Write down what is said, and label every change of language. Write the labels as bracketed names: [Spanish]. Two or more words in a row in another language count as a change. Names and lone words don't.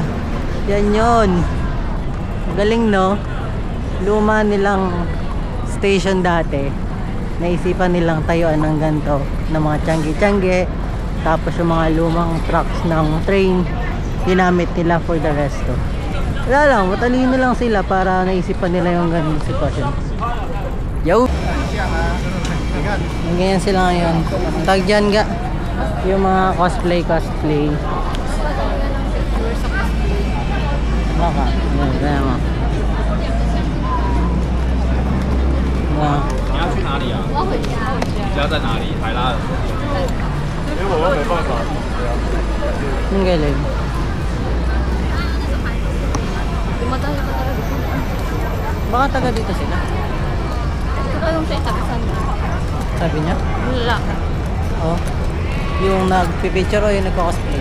[Filipino] Yan yun. Galing no? Luma nilang station dati. Naisipan nilang tayuan ng ganito. Ng mga tiyangge-tiyangge. Tapos yung mga lumang trucks ng train. Ginamit nila [English] for the resto. [Filipino] Wala lang. Matalino lang sila para naisipan nila yung ganito sitwasyon. Yo! Ganyan sila ngayon. Tag dyan ga. Yung mga cosplay. Baka. Ganyan mo. [Chinese] 你要去哪里啊？我要回家。家在哪里？海拉。因为我又没办法。 [Filipino] Ang galing. Tumatay pa talaga. Baka taga dito sila. Ito yung sa Sabi niya? Wala. Oh. Yung nagpipicture o yung nagko-cosplay?